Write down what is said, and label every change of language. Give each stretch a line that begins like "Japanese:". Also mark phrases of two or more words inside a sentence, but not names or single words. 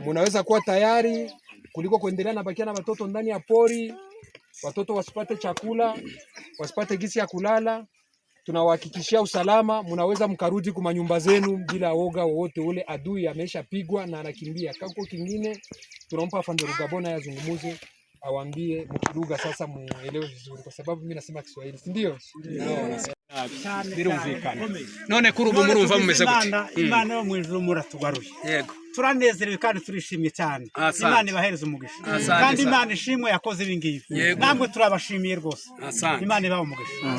Swahili: Mnaweza kuwa tayari kuliko kuendelea na bakia na watoto ndani ya pori, watoto wasipate chakula, wasipate gisi ya kulala. Tunawahakikishia usalama, mnaweza mkarudi kwa nyumba zenu bila woga wowote ule. Adui ameshapigwa na anakimbia. Kako kingine tunampa Afande Rugabona yazungumuze, awaambie mkiruga sasa muelewe vizuri, kwa sababu mimi nasema Kiswahili, si ndio?
Kinyarwanda: Birumvikana.
Rundi: None kurubu murumva mumeze gute? Imana yo mwijuru muratugaruye. Yego. Turanezerewe kandi turishimye cyane. Imana ibahereza umugisha. Kandi Imana ishimwe yakoze ibingibi. Namwe turabashimiye rwose.
Kinyarwanda: Imana ibahe umugisha.